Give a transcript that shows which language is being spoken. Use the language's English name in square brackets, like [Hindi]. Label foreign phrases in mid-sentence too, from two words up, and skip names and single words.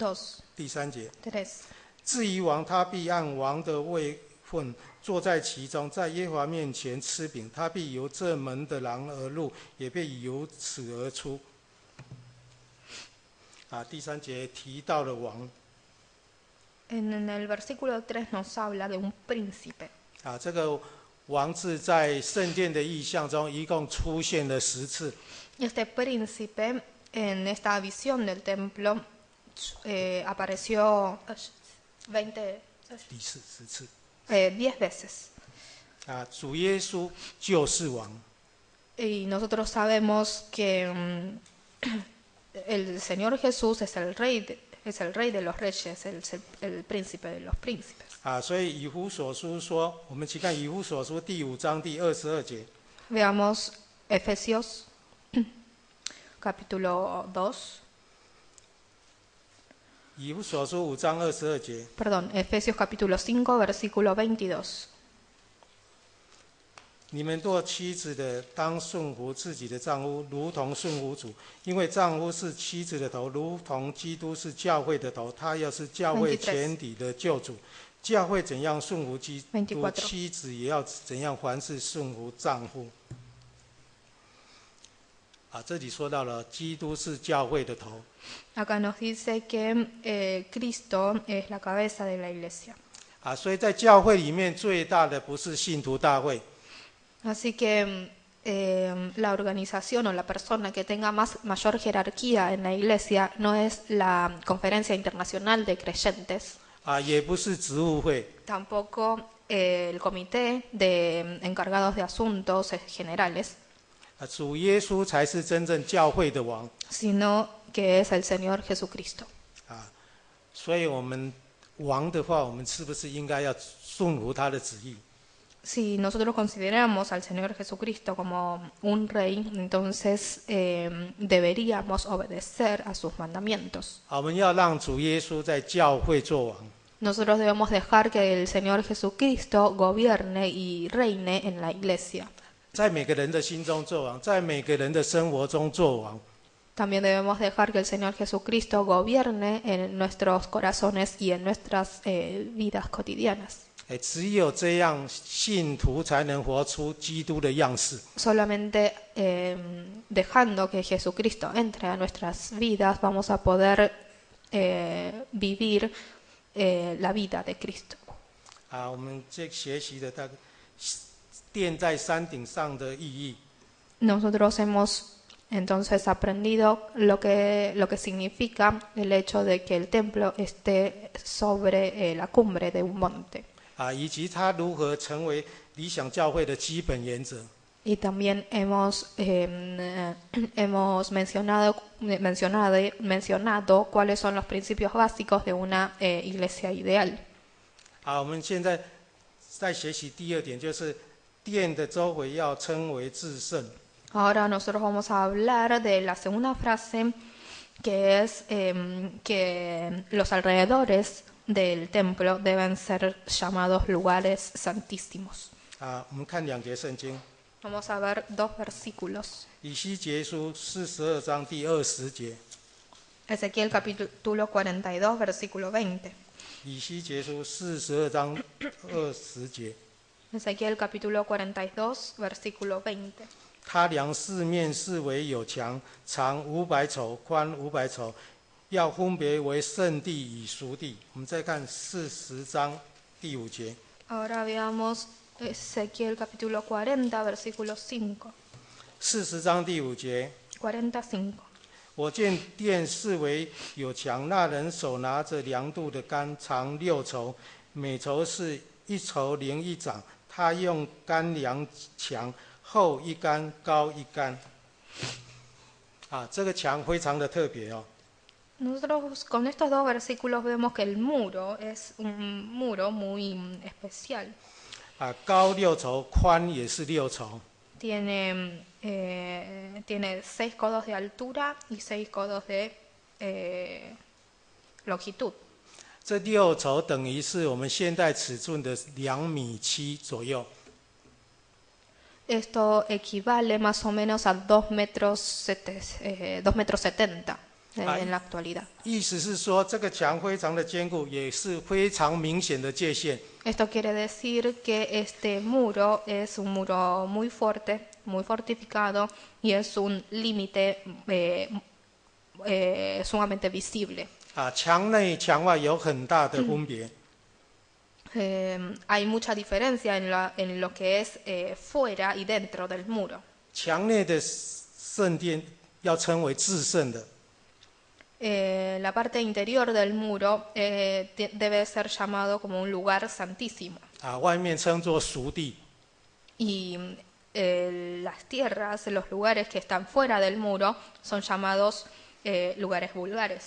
[Chinese] 第3节。 3. 至于王，他必按王的位分坐在其中，在耶和华面前吃饼。他必由这门的廊而入，也必由此而出。第3节提到了王。 [Spanish] En el versículo 3 nos habla de un príncipe. [Chinese] 这个王字在圣殿的意象中一共出现了10次。 [Spanish] Este príncipe en esta visión del templo apareció [Chinese] 10次。 [Spanish] 10 veces. [Chinese] 主耶稣就是王。 [Spanish] Y nosotros sabemos que el Señor Jesús es el rey de los reyes, el príncipe de los príncipes. [Chinese] 所以以弗所书说，我们去看以弗所书第5章第22节。 [Spanish] Veamos Efesios capítulo 2. [Chinese] 以弗所书5章22节。 [Spanish] Perdón, Efesios capítulo 5, versículo 22. [Chinese] 你们做妻子的，当顺服自己的丈夫，如同顺服主，因为丈夫是妻子的头，如同基督是教会的头，他又是教会全体的救主。教会怎样顺服基督，妻子也要怎样凡事顺服丈夫。这里说到了基督是教会的头。 [Spanish] Acá nos dice que Cristo es la cabeza de la iglesia. [Chinese] 所以在教会里面最大的不是信徒大会。 [Spanish] Así que la organización o la persona que tenga mayor jerarquía en la iglesia no es la Conferencia Internacional de Creyentes. [Chinese] 也不是职务会。 [Spanish] Tampoco el Comité de Encargados de Asuntos Generales. [Chinese] 主耶稣才是真正教会的王。 [Spanish] Sino que es el Señor Jesucristo. [Chinese] 所以我们王的话，我们是不是应该要顺服他的旨意？ [Spanish] Si nosotros consideramos al Señor Jesucristo como un rey, entonces deberíamos obedecer a sus mandamientos. [Chinese] 我们要让主耶稣在教会做王。 [Spanish] Nosotros debemos dejar que el Señor Jesucristo gobierne y reine en la iglesia. [Chinese] 在每个人的心中做王，在每个人的生活中做王。 [Spanish] También debemos dejar que el Señor Jesucristo gobierne en nuestros corazones y en nuestras vidas cotidianas. [Chinese] 只有这样，信徒才能活出基督的样式。 [Spanish] Solamente dejando que Jesucristo entre a nuestras vidas vamos a poder vivir la vida de Cristo. [Chinese] 我们这学习的殿在山顶上的意义。 [Spanish] Nosotros hemos entonces aprendido lo que significa el hecho de que el templo esté sobre la cumbre de un monte. [Chinese] 以及它如何成为理想教会的基本原则。 [Spanish] Y también hemos mencionado cuáles son los principios básicos de una iglesia ideal. [Chinese] 我们现在在学习第2点，就是殿的周围要称为至圣。 [Spanish] Ahora nosotros vamos a hablar de la segunda frase, que es que los alrededores del templo deben ser llamados lugares santísimos. [Chinese] 我们看2节圣经， [Spanish] Vamos a ver 2 versículos. [Chinese] 以西结书42章第20节， [Spanish] Ezequiel capítulo 42, versículo 20. [Chinese] 以西结书42章20节， [Spanish] Ezequiel capítulo 42, versículo 20. [Chinese] 他量四面四围有墙，长500肘，宽500肘，要分别为圣地与俗地。我们再看40章第5节， [Spanish] Ahora veamos Ezequiel capítulo 40, versículo 5. [Chinese] 40 章第5节， [Spanish] 45. [Chinese] 我见殿四围有墙，那人手拿着量度的杆，长6肘，每肘是1肘零1掌。他用杆量墙，厚1杆，高1杆。这个墙非常的特别哦。 [Spanish] Nosotros con estos 2 versículos vemos que el muro es un muro muy especial. [Chinese] 高6肘，宽也是6肘。 [Spanish] Tiene 6 codos de altura y 6 codos de longitud. [Chinese] 这6肘等于是我们现代尺寸的2.7米左右。 [Spanish] Esto equivale más o menos a 2 metros 70 en la actualidad. [Chinese] 意思是说，这个墙非常的坚固，也是非常明显的界限。 [Spanish] Esto quiere decir que este muro es un muro muy fuerte, muy fortificado y es un límite sumamente visible. [Chinese] 墙内墙外有很大的分别。 [Spanish] Hay mucha diferencia en lo que es fuera y dentro del muro. [Chinese] 墙内的圣殿要称为至圣的， [Spanish] La parte interior del muro debe ser llamado como un lugar santísimo. [Chinese] 外面称作俗地。 [Spanish] Y las tierras, los lugares que están fuera del muro, son llamados lugares vulgares.